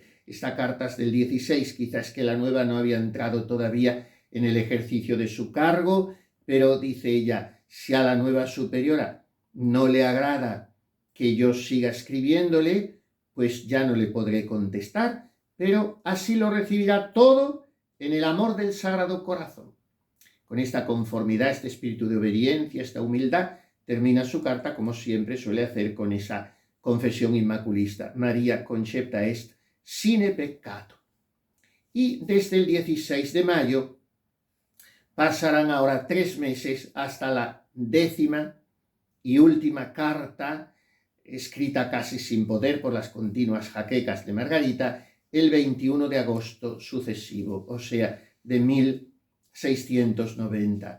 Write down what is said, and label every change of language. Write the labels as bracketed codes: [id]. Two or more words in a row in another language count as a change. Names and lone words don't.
[es] Esta carta es del 16, quizás que la nueva no había entrado todavía en el ejercicio de su cargo, pero dice ella, si a la nueva superiora no le agrada que yo siga escribiéndole, pues ya no le podré contestar, pero así lo recibirá todo en el amor del Sagrado Corazón. Con esta conformidad, este espíritu de obediencia, esta humildad, termina su carta, como siempre suele hacer, con esa confesión inmaculista: [la] María concepta est sine peccato. [es] Y desde el 16 de mayo pasarán ahora 3 meses hasta la 10ª y última carta, escrita casi sin poder por las continuas jaquecas de Margarita, el 21 de agosto sucesivo, o sea, de 1690.